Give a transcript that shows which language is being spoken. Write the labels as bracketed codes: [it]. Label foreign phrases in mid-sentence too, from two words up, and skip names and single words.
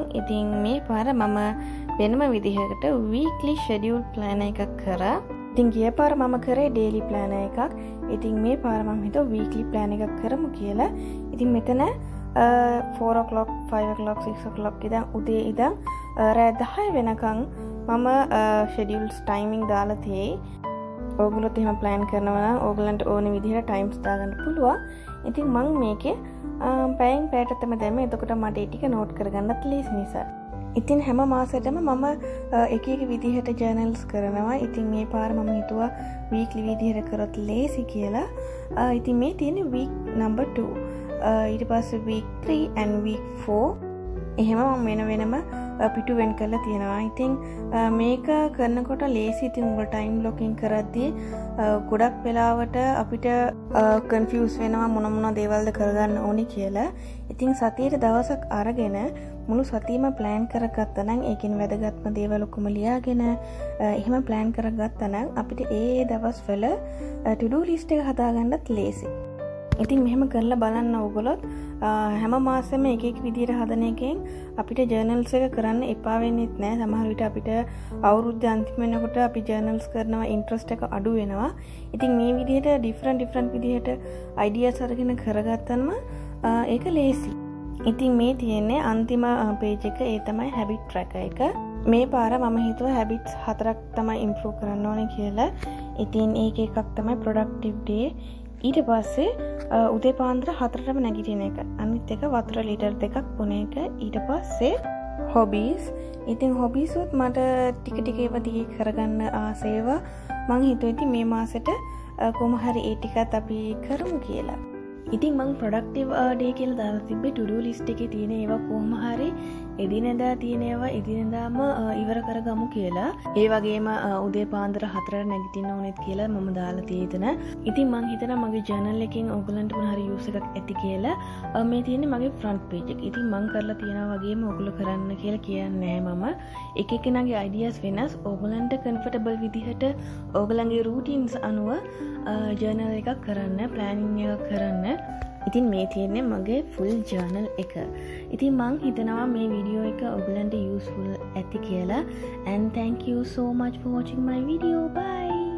[si] ඉතින් මේ පාර මම වෙනම විදිහකට [en] weekly schedule plan [si] එකක් කරා. ඉතින් ගිය පාර මම කරේ [en] daily plan [si] එකක්. ඉතින් මේ පාර මම හිතුවා [en] weekly plan [si] එකක් කරමු කියලා. ඉතින් මෙතන [en] 4 o'clock 5 o'clock 6 o'clock [si] ඉඳන් උදේ ඉඳන් රෑ 10 වෙනකන් මම [en] schedules timing [si] දාලා තියෙයි. ඕගොල්ලොත් එහෙම ප්ලෑන් කරනවා නම් ඕගොල්ලන්ට ඕන විදිහට ටයිම්ස් දාගන්න පුළුවන්. ඉතින් මම මේකේ පැයෙන් පැයට තමයි දැම්මේ. එතකොට මට ඒ ටික නෝට් කරගන්නත් ලේසි නිසා. ඉතින් හැම මාසෙටම මම එක එක විදිහට ජර්නල්ස් කරනවා. ඉතින් මේ පාර මම හිතුවා වීක්ලි විදිහට කරොත් ලේසි කියලා. ඉතින් මේ තියෙන්නේ [en] week number 2. [si] ඊට පස්සේ [en] week 3 and week 4 [si] එහෙම මම වෙනම පිටු වෙන් කරලා තියෙනවා. ඉතින් මේක කරනකොට ලේසි. ඉතින් උඹ [en] time blocking [si] කරද්දී ගොඩක් වෙලාවට අපිට කන්ෆියුස් වෙනවා මොන දේවල්ද කරගන්න ඕනි කියලා. ඉතින් සතියේ දවසක් අරගෙන මුළු සතියම ප්ලෑන් කරගත්තා නම් ඒකෙන් වැදගත්ම දේවල් ඔක්කොම ලියාගෙන එහෙම ප්ලෑන් කරගත්තා නම් අපිට ඒ දවස්වල [en] to do list [si] එක හදාගන්නත් ලේසි. ඉතින් මෙහෙම කරලා බලන්න ඕගොල්ලොත් හැම මාසෙම එක එක විදිහට හදන එකෙන් අපිට ජර්නල්ස් එක කරන්න එපා වෙන්නේත් නෑ. සමහර විට අපිට අවුරුද්ද අන්තිම වෙනකොට අපි ජර්නල්ස් කරනවා ඉන්ට්‍රස්ට් එක අඩු වෙනවා. ඉතින් මේ විදිහට ඩිෆරන්ට් විදිහට අයිඩියාස් අරගෙන කරගත්තම ඒක ලේසි. ඉතින් මේ තියෙන්නේ අන්තිම පේජ් එක. ඒ තමයි [en] habit tracker [si] එක. මේ පාර මම හිතුවා habits 4ක් තමයි improve කරන්න ඕනේ කියලා. ඉතින් ඒක එකක් තමයි [en] productive day. [si] ඊට පස්සේ උදේ පාන්දර 4ටම නැගිටින එක. අනිත් එක වතුර ලීටර් 2ක් බොන එක. ඊට පස්සේ hobbies. ඉතින් hobbies උත් මට ටික ඒවා දිගේ කරගන්න ආසේවා. මං හිතුවා ඉතින් මේ මාසෙට කොහොම හරි ඒ ටිකත් අපි කරමු කියලා. ඉතින් මං [en] productive day [si] කියලා දාලා තිබ්බේ [en] to do list [si] එකේ තියෙන ඒවා කොහොම හරි එදිනෙදා තියෙන ඒවා එදිනෙදාම ඉවර කරගමු කියලා. ඒ වගේම උදේ පාන්දර 4ට නැගිටින්න ඕනෙත් කියලා මම දාලා තියෙන. ඉතින් මං හිතනවා මගේ journal එකෙන් ඕගලන්ට මොන හරි use එකක් ඇති කියලා. මේ තියෙන්නේ මගේ [en] front page [si] එක. ඉතින් මං කරලා තියෙනවා වගේම ඕගොල්ලෝ කරන්න කියලා කියන්නේ නැහැ මම. එක එකනාගේ ideas වෙනස්. ඕගලන්ට comfortable විදිහට ඕගලන්ගේ routines අනුව journal එකක් කරන්න, planning එකක් කරන්න. ඉතින් මේ තියෙන්නේ මගේ [en] full journal [si] එක. ඉතින් මං හිතනවා මේ වීඩියෝ එක ඔයගලන්ට useful ඇති කියලා. [en] And thank you so much for watching my video. Bye.